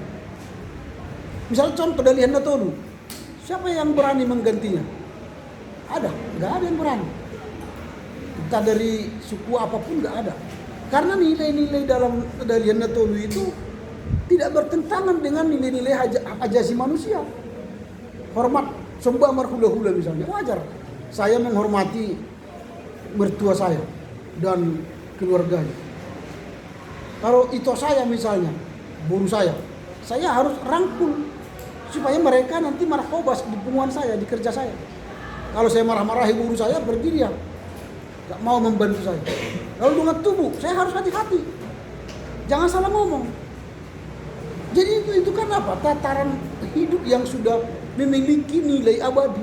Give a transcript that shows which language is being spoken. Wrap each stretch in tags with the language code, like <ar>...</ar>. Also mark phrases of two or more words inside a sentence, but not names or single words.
<id>Misalnya contoh dari Handatoru, siapa yang berani menggantinya? Ada? Nggak ada yang berani. Entah dari suku apapun nggak ada. Karena nilai-nilai dalam dari Handatoru itu tidak bertentangan dengan nilai-nilai ajasi manusia. Hormat,</id> <bbc>sembah marhula-hula</bbc> <id>misalnya, wajar. Saya menghormati mertua saya dan keluarganya. Kalau itu saya misalnya, guru saya harus rangkul supaya mereka nanti markobas di punguan saya, di kerja saya. Kalau saya marah-marahi guru saya, pergi dia, gak mau membantu saya. Lalu dengan tubuh, saya harus hati-hati, jangan salah ngomong. Jadi itu kan apa? Tataran hidup yang sudah memiliki nilai abadi.</id>